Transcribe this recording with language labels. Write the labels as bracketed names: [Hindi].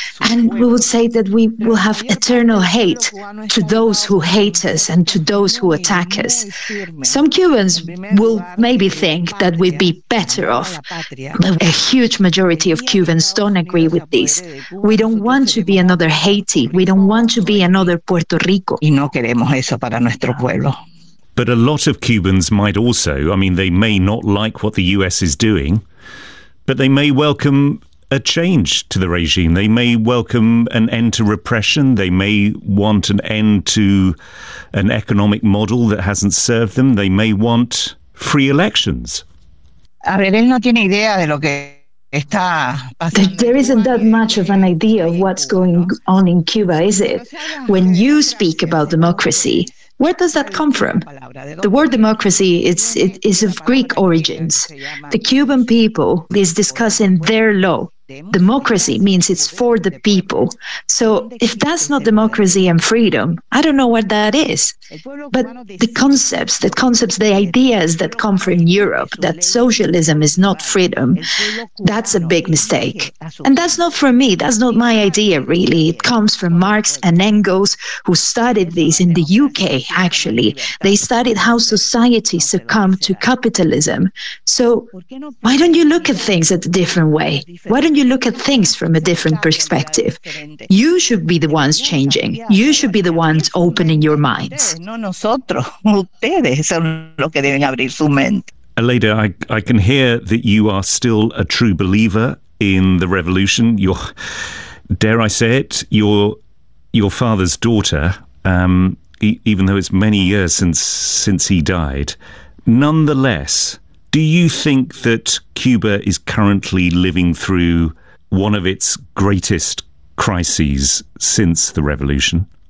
[English] And we would say that we will have eternal hate to those who hate us and to those who attack us. Some Cubans will maybe think that we'd be better off. But a huge majority of Cubans don't agree with this. We don't want to be another Haiti. We don't want to be another Puerto Rico. [Spanish] Y no queremos eso para nuestro pueblo. [English] But a lot of Cubans might also, I mean, they may not like what the US is doing, but they may welcome a change to the regime. They may welcome an end to repression. They may want an end to an economic model that hasn't served them. They may want free elections. [Spanish] A ver, él no tiene idea de lo que... [English] There isn't that much of an idea of what's going on in Cuba, is it? When you speak about democracy, where does that come from? The word democracy is of Greek origins. The Cuban people is discussing their law. Democracy means it's for the people. So if that's not democracy and freedom, I don't know what that is. But the concepts, the ideas that come from Europe, that socialism is not freedom, that's a big mistake. And that's not from me. That's not my idea, really. It comes from Marx and Engels, who studied this in the UK, actually. They studied how society succumbed to capitalism. So why don't you look at things a different way? Why don't you look at things from a different perspective? You should be the ones changing. You should be the ones opening your minds. [Spanish] No nosotros, ustedes son los que deben abrir su mente. [English] Aleida, I can hear that you are still a true believer in the revolution. You're, dare I say it, your father's daughter, even though it's many years since he died. Nonetheless, do you think that Cuba is currently living through one of its greatest crises since the revolution?